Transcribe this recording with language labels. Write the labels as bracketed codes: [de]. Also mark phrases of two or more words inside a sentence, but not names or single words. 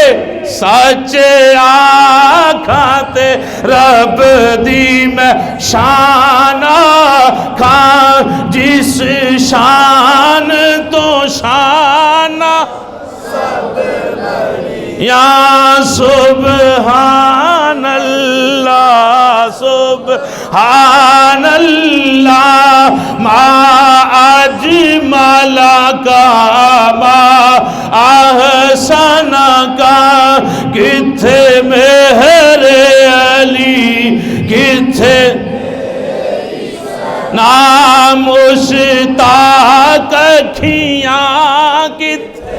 [pa] سچ آکھاں تے رب دی میں شاناں کھاں، جس شان تو شاناں یا [ar] سبحان اللہ سبحان اللہ. ما أجملك ما أحسنك, [pa] کتھے مہر علی کتھے نام مشتاق اکھیاں کتھے.